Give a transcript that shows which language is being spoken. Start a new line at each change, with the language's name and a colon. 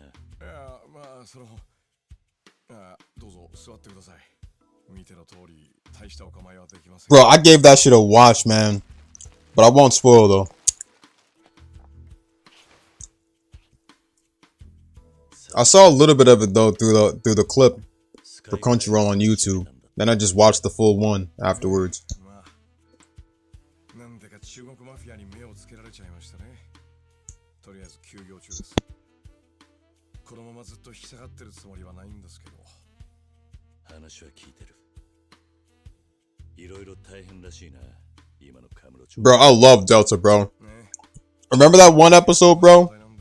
Japanese: いや、まあどうぞ座ってください。見ての通り大したお構いはできません。
English: Bro, I gave that shit a watch, man. But I won't spoil though. I saw a little bit of it though through the clip for Crunchyroll on YouTube. Then I just watched the full one afterwards.
Japanese: なんでか中国マフィアに目をつけられちゃいましたね。とりあえず休業中です。このままずっと引き下がってるつもりはないんですけど。話は聞いてる。いろいろ大変らしいな。今のカムロ町。
English: Bro, I love Delta, bro. Remember that one episode, bro?